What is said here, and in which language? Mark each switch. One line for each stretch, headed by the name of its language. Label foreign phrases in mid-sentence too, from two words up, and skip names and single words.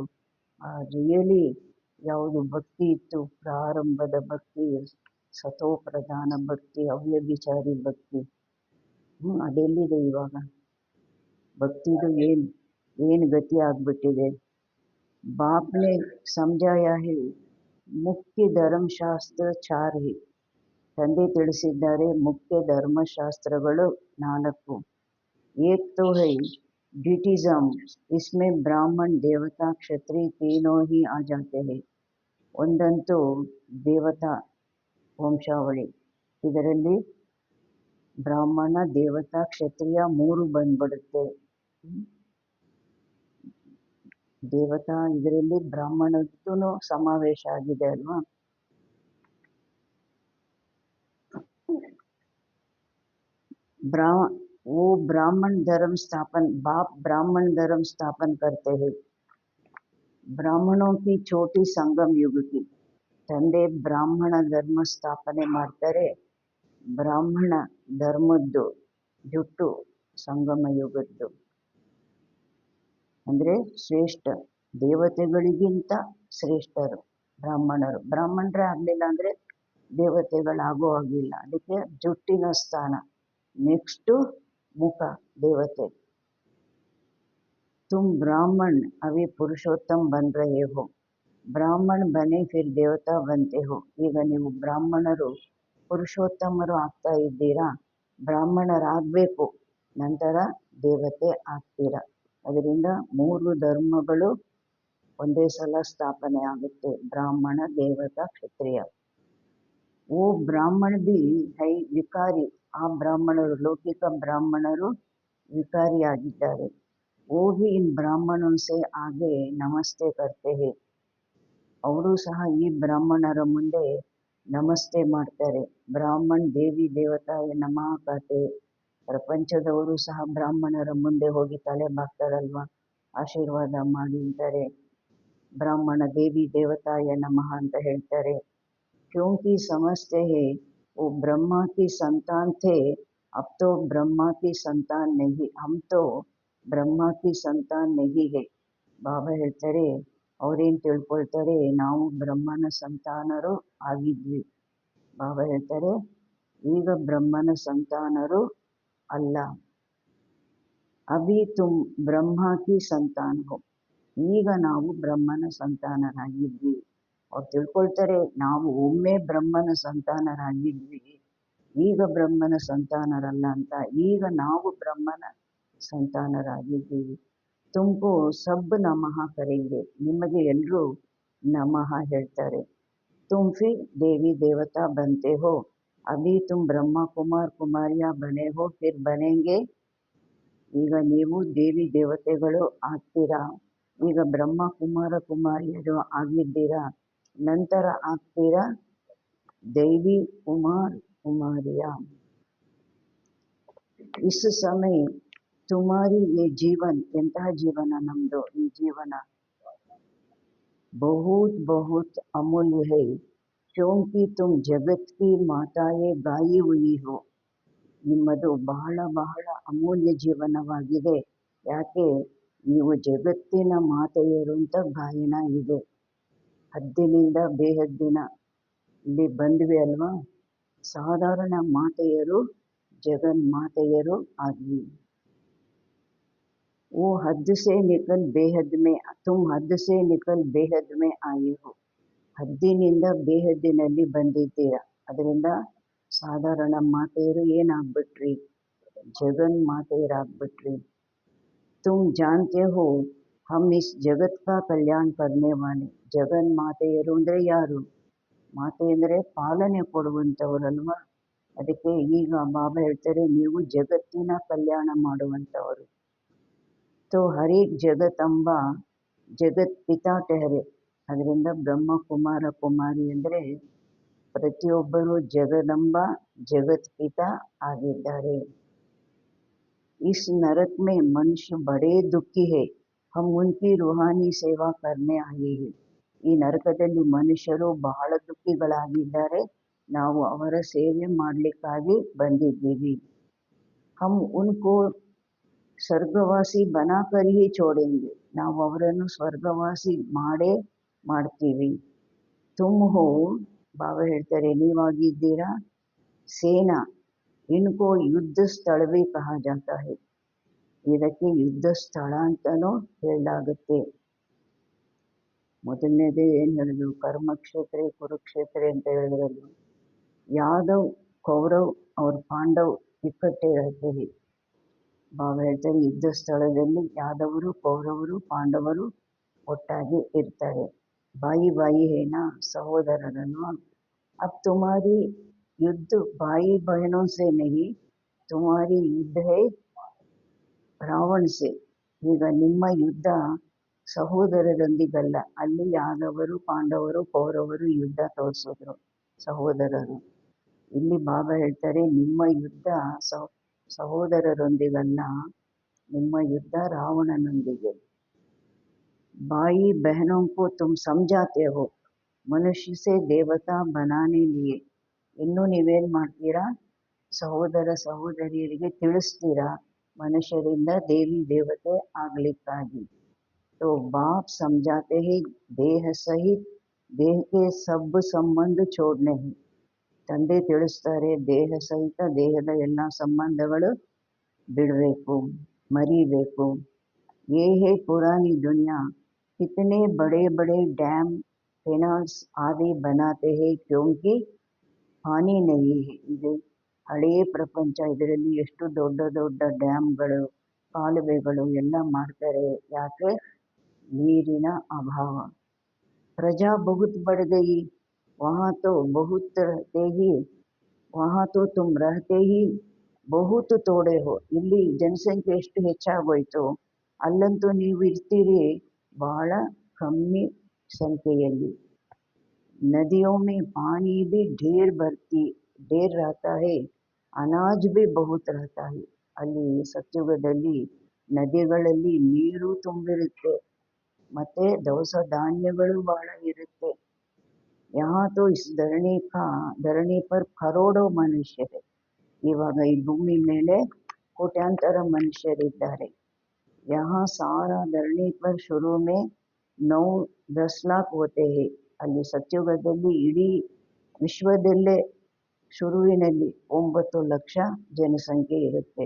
Kannada: ರಿಯಲಿ ಯಾವುದು ಭಕ್ತಿ ಇತ್ತು, ಪ್ರಾರಂಭದ ಭಕ್ತಿ, ಸತೋ ಪ್ರಧಾನ ಭಕ್ತಿ, ಅವ್ಯಭಿಚಾರಿ ಭಕ್ತಿ, ಅದೆಲ್ಲಿದೆ ಇವಾಗ? ಭಕ್ತಿದು ಏನು ಗತಿ ಆಗ್ಬಿಟ್ಟಿದೆ.
Hindi: बापने समझाया है, मुख्य धर्मशास्त्र चार ही,
Kannada: ತಂದೆ ತಿಳಿಸಿದ್ದಾರೆ ಮುಖ್ಯ ಧರ್ಮಶಾಸ್ತ್ರಗಳು 4.
Hindi: एक तो है ड्यूटिज्म, इसमें ब्राह्मण देवता क्षत्रिय तीनों ही आ जाते हैं.
Kannada: ಒಂದಂತೂ ದೇವತಾ ವಂಶಾವಳಿ, ಇದರಲ್ಲಿ ಬ್ರಾಹ್ಮಣ ದೇವತಾ ಕ್ಷತ್ರಿಯ 3 ಬಂದ್ಬಿಡುತ್ತೆ. ದೇವತಾ ಇದರಲ್ಲಿ ಬ್ರಾಹ್ಮಣದ್ದು ಸಮಾವೇಶ ಆಗಿದೆ ಅಲ್ವಾ.
Hindi: वो ब्राह्मण धर्म स्थापन, बाप ब्राह्मण धर्म स्थापन करते हैं. ब्राह्मणों की छोटी संगम युग की,
Kannada: ತಂದೆ ಬ್ರಾಹ್ಮಣ ಧರ್ಮ ಸ್ಥಾಪನೆ ಮಾಡ್ತಾರೆ. ಬ್ರಾಹ್ಮಣ ಧರ್ಮದ್ದು ಜುಟ್ಟು ಸಂಗಮ ಯುಗದ್ದು ಅಂದರೆ ಶ್ರೇಷ್ಠ, ದೇವತೆಗಳಿಗಿಂತ ಶ್ರೇಷ್ಠರು ಬ್ರಾಹ್ಮಣರು. ಬ್ರಾಹ್ಮಣರೇ ಆಗಲಿಲ್ಲ ಅಂದರೆ ದೇವತೆಗಳಾಗೋ ಆಗಿಲ್ಲ. ಅದಕ್ಕೆ ಜುಟ್ಟಿನ ಸ್ಥಾನ. ನೆಕ್ಸ್ಟು ಮುಖ ದೇವತೆ.
Hindi: तुम ब्राह्मण अभी पुरुषोत्तम बन रहे हो, ब्राह्मण बने फिर देवता बनते हो.
Kannada: ಈಗ ನೀವು ಬ್ರಾಹ್ಮಣರು ಪುರುಷೋತ್ತಮರು ಆಗ್ತಾ ಇದ್ದೀರಾ, ಬ್ರಾಹ್ಮಣರಾಗಬೇಕು, ನಂತರ ದೇವತೆ ಆಗ್ತೀರಾ. ಅದರಿಂದ 3 ಧರ್ಮಗಳು ಒಂದೇ ಸಲ ಸ್ಥಾಪನೆ ಆಗುತ್ತೆ, ಬ್ರಾಹ್ಮಣ ದೇವತಾ ಕ್ಷತ್ರಿಯ.
Hindi: वो ब्राह्मण भी है विकारी,
Kannada: ಆ ಬ್ರಾಹ್ಮಣರು ಲೌಕಿಕ ಬ್ರಾಹ್ಮಣರು ವಿಕಾರಿಯಾಗಿದ್ದಾರೆ.
Hindi: वो भी इन ब्राह्मणों से आगे नमस्ते करते हैं,
Kannada: ಅವರು ಸಹ ಈ ಬ್ರಾಹ್ಮಣರ ಮುಂದೆ ನಮಸ್ತೆ ಮಾಡ್ತಾರೆ.
Hindi: ब्राह्मण देवी देवताय नमः कहते,
Kannada: ಪ್ರಪಂಚದವರು ಸಹ ಬ್ರಾಹ್ಮಣರ ಮುಂದೆ ಹೋಗಿ ತಲೆ ಬಾಗ್ತಾರಲ್ವ, ಆಶೀರ್ವಾದ ಮಾಡಿ ಅಂತಾರೆ. ಬ್ರಾಹ್ಮಣ ದೇವಿ ದೇವತಾಯ ನಮಃ ಅಂತ ಹೇಳ್ತಾರೆ.
Hindi: क्योंकि समझते हैं वो ब्रह्मा की संतान थे, अब तो ब्रह्मा की संतान नहीं, हम तो ब्रह्मा की संतान नहीं है.
Kannada: ಬಾಬಾ ಹೇಳ್ತಾರೆ, ಅವ್ರೇನು ತಿಳ್ಕೊಳ್ತಾರೆ, ನಾವು ಬ್ರಹ್ಮನ ಸಂತಾನರು ಆಗಿದ್ವಿ. ಬಾಬಾ ಹೇಳ್ತಾರೆ, ಈಗ ಬ್ರಹ್ಮನ ಸಂತಾನರು ಅಲ್ಲ.
Hindi: अभी तुम ब्रह्मा की संतान हो,
Kannada: ಈಗ ನಾವು ಬ್ರಹ್ಮನ ಸಂತಾನರಾಗಿದ್ವಿ. ಅವ್ರು ತಿಳ್ಕೊಳ್ತಾರೆ, ನಾವು ಒಮ್ಮೆ ಬ್ರಹ್ಮನ ಸಂತಾನರಾಗಿದ್ವಿ, ಈಗ ಬ್ರಹ್ಮನ ಸಂತಾನರಲ್ಲ ಅಂತ. ಈಗ ನಾವು ಬ್ರಹ್ಮನ ಸಂತಾನರಾಗಿದ್ದೀವಿ.
Hindi: तुमको सब नमः करेंगे,
Kannada: ನಿಮಗೆ ಎಲ್ಲರೂ ನಮಃ ಹೇಳ್ತಾರೆ.
Hindi: तुम फिर देवी देवता बनते हो, अभी तुम ब्रह्मा कुमार कुमारियाँ बने हो, फिर बनेंगे.
Kannada: ಈಗ ನೀವು ದೇವಿ ದೇವತೆಗಳು ಆಗ್ತೀರಾ, ಈಗ ಬ್ರಹ್ಮ ಕುಮಾರ ಕುಮಾರಿಯರು ಆಗಿದ್ದೀರಾ, ನಂತರ ಆಗ್ತೀರಾ ದೇವಿ ಕುಮಾರ್ ಕುಮಾರಿಯಾ.
Hindi: इस समय तुम्हारी ये जीवन,
Kannada: ಎಂತಹ ಜೀವನ ನಮ್ದು ಈ ಜೀವನ,
Hindi: बहुत बहुत अमूल्य है, क्योंकि तुम जगत की माताएं गाई हुई हो.
Kannada: ನಿಮ್ಮದು ಬಹಳ ಬಹಳ ಅಮೂಲ್ಯ ಜೀವನವಾಗಿದೆ. ಯಾಕೆ? ನೀವು ಜಗತ್ತಿನ ಮಾತೆಯರು ಅಂತ ಗಾಯನ ಇದೆ. ಹದ್ದಿನಿಂದ ಬೇಹದ್ದಿನ ಇಲ್ಲಿ ಬಂದ್ವಿ ಅಲ್ವಾ. ಸಾಧಾರಣ ಮಾತೆಯರು ಜಗನ್ಮಾತೆಯರು ಆಗ್ಲಿ.
Hindi: वो हद से निकल बेहद में, तुम हद से निकल बेहद में आए हो.
Kannada: ಹದ್ದಿನಿಂದ ಬೇಹದ್ದಿನಲ್ಲಿ ಬಂದಿದ್ದೀರಾ, ಅದರಿಂದ ಸಾಧಾರಣ ಮಾತೆಯರು ಏನಾಗ್ಬಿಟ್ರಿ? ಜಗನ್ಮಾತೆಯರಾಗ್ಬಿಟ್ರಿ.
Hindi: तुम जानते हो हम इस जगत का कल्याण करने वाले.
Kannada: ಜಗನ್ಮಾತೆಯರು ಅಂದರೆ ಯಾರು? ಮಾತೆ ಅಂದರೆ ಪಾಲನೆ ಕೊಡುವಂಥವರಲ್ವಾ. ಅದಕ್ಕೆ ಈಗ ಬಾಬಾ ಹೇಳ್ತಾರೆ, ನೀವು ಜಗತ್ತಿನ ಕಲ್ಯಾಣ ಮಾಡುವಂಥವರು.
Hindi: तो हर एक जगत अंबा जगत पिता ठहरे.
Kannada: ಅದರಿಂದ ಬ್ರಹ್ಮ ಕುಮಾರ ಕುಮಾರಿ ಅಂದರೆ ಪ್ರತಿಯೊಬ್ಬರು ಜಗದಂಬ ಜಗತ್ ಪಿತಾ ಆಗಿದ್ದಾರೆ.
Hindi: इस नरक में मनुष्य बड़े दुखी है, हम उनकी रूहानी सेवा करने आए हैं.
Kannada: ಈ ನರಕದಲ್ಲಿ ಮನುಷ್ಯರು ಬಹಳ ದುಃಖಿಗಳಾಗಿದ್ದಾರೆ, ನಾವು ಅವರ ಸೇವೆ ಮಾಡಲಿಕ್ಕಾಗಿ ಬಂದಿದ್ದೀವಿ.
Hindi: हम उनको स्वर्गवासी बनाकर ही छोड़ेंगे,
Kannada: ನಾವು ಅವರನ್ನು ಸ್ವರ್ಗವಾಸಿ ಮಾಡೇ ಮಾಡ್ತೀವಿ.
Hindi: तुम हो,
Kannada: ಬಾಬಾ ಹೇಳ್ತಾರೆ ನೀವಾಗಿದ್ದೀರಾ ಸೇನಾ,
Hindi: इनको युद्ध स्थली कहा जाता है.
Kannada: ಇದಕ್ಕೆ ಯುದ್ಧ ಸ್ಥಳ ಅಂತಲೂ ಹೇಳಲಾಗುತ್ತೆ. ಮೊದಲನೇದೇ ಏನು ಹೇಳಿದ್ರು? ಕರ್ಮಕ್ಷೇತ್ರ ಕುರುಕ್ಷೇತ್ರ ಅಂತ ಹೇಳಿದ್ರಲ್ಲ. ಯಾದವ್ ಕೌರವ್ ಅವ್ರ ಪಾಂಡವ್ ಇಕ್ಕಟ್ಟೆ ಇರ್ತೀವಿ. ಬಾಬಾ ಹೇಳ್ತಾರೆ ಯುದ್ಧ ಸ್ಥಳದಲ್ಲಿ ಯಾದವರು ಕೌರವರು ಪಾಂಡವರು ಒಟ್ಟಾಗಿ ಇರ್ತಾರೆ.
Hindi: भाई भाई है ना, ಸಹೋದರರಲ್ವಾ. अब तुम्हारी युद्ध भाई बहनों से नहीं, तुम्हारी युद्ध है रावण से.
Kannada: ಈಗ ನಿಮ್ಮ ಯುದ್ಧ ಸಹೋದರರೊಂದಿಗಲ್ಲ. ಅಲ್ಲಿ ಯಾದವರು ಪಾಂಡವರು ಕೌರವರು ಯುದ್ಧ ತೋರಿಸಿದ್ರು ಸಹೋದರರು. ಇಲ್ಲಿ ಬಾಬಾ ಹೇಳ್ತಾರೆ ನಿಮ್ಮ ಯುದ್ಧ ಸಹೋದರರೊಂದಿಗಲ್ಲ, ನಿಮ್ಮ ಯುದ್ಧ ರಾವಣನೊಂದಿಗೆ.
Hindi: ಬಾಯಿ बहनों को तुम समझाते हो मनुष्य से देवता बनाने लिए.
Kannada: ಇನ್ನು ನೀವೇನು ಮಾಡ್ತೀರಾ? ಸಹೋದರ ಸಹೋದರಿಯರಿಗೆ ತಿಳಿಸ್ತೀರಾ ಮನುಷ್ಯರಿಂದ ದೇವಿ ದೇವತೆ ಆಗ್ಲಿಕ್ಕಾಗಿ.
Hindi: तो बाप समझाते हैं देह सहित देह के सब संबंध छोड़ने हैं.
Kannada: ತಂದೆ ತಿಳಿಸ್ತಾರೆ ದೇಹ ಸಹಿತ ದೇಹದ ಎಲ್ಲ ಸಂಬಂಧಗಳು ಬಿಡಬೇಕು, ಮರಿಬೇಕು.
Hindi: ये है पुरानी दुनिया, कितने बड़े बड़े डैम कैनाल्स आदि बनाते हैं क्योंकि ಹಾನಿ नहीं है.
Kannada: ಇದು ಹಳೆಯ ಪ್ರಪಂಚ, ಇದರಲ್ಲಿ ಎಷ್ಟು ದೊಡ್ಡ ದೊಡ್ಡ ಡ್ಯಾಮ್ಗಳು ಕಾಲುವೆಗಳು ಎಲ್ಲ ಮಾಡ್ತಾರೆ. ಯಾಕೆ? ನೀರಿನ ಅಭಾವ.
Hindi: प्रजा बहुत बढ़ गई, ವहाँ तो बहुत रहते ही, वहाँ तो तुम रहते ही बहुत थोड़े हो.
Kannada: ಇಲ್ಲಿ ಜನಸಂಖ್ಯೆ ಎಷ್ಟು ಹೆಚ್ಚಾಗೋಯ್ತು, ಅಲ್ಲಂತೂ ನೀವು ಇರ್ತೀರಿ ಬಹಳ ಕಮ್ಮಿ ಸಂಖ್ಯೆಯಲ್ಲಿ.
Hindi: नदियों में पानी भी ढेर रहता है, अनाज भी बहुत रहता है.
Kannada: ಅಲ್ಲಿ ಸತ್ಯುಗದಲ್ಲಿ ನದಿಗಳಲ್ಲಿ ನೀರು ತುಂಬಿರುತ್ತೆ, ಮತ್ತೆ ದವಸ ಧಾನ್ಯಗಳು ಬಹಳ ಇರುತ್ತೆ.
Hindi: यहाँ तो इस धरणी पर करोड़ों मनुष्य है.
Kannada: ಇವಾಗ ಈ ಭೂಮಿ ಮೇಲೆ ಕೋಟ್ಯಾಂತರ ಮನುಷ್ಯರಿದ್ದಾರೆ.
Hindi: यहाँ सारा धरणी पर शुरू में 9-10 लाख होते हैं.
Kannada: ಅಲ್ಲಿ ಸತ್ಯುಗದಲ್ಲಿ ಇಡೀ ವಿಶ್ವದಲ್ಲೇ ಶುರುವಿನಲ್ಲಿ 9 ಲಕ್ಷ ಜನಸಂಖ್ಯೆ ಇರುತ್ತೆ.